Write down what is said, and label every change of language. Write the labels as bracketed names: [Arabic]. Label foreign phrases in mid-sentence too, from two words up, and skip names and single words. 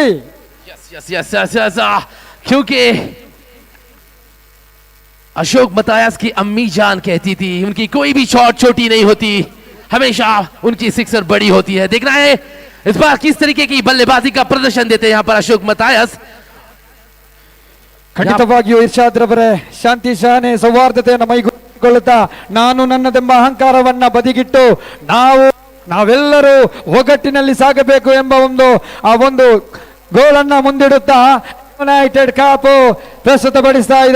[Hindi] यस क्योंकि अशोक मतायस की अम्मी जान कहती थी उनकी कोई भी शॉट छोटी नहीं होती, हमेशा उनकी सिक्सर बड़ी होती है। देखना है इस बार किस तरीके की बल्लेबाजी का प्रदर्शन देते हैं यहाँ पर अशोक मतायस। [Kannada] ಖಂಡಿತವಾಗಿಯೂ ಇರ್ಷಾದ್ ರವರೇ ಶಾಂತಿ ಸಹನೆ ಸೌಹಾರ್ದತೆಯನ್ನು ಮೈಗೊಳ್ಳುತ್ತಾ ನಾನು ನನ್ನದೆಂಬ ಅಹಂಕಾರವನ್ನ ಬದಿಗಿಟ್ಟು ನಾವೆಲ್ಲರೂ ಒಗ್ಗಟ್ಟಿನಲ್ಲಿ ಸಾಗಬೇಕು ಎಂಬ ಒಂದು ಗೋಲನ್ನ ಮುಂದಿಡುತ್ತಾ ಯುನೈಟೆಡ್ ಕಪ್ ಪ್ರಸ್ತುತಪಡಿಸ್ತಾ ಇದೆ.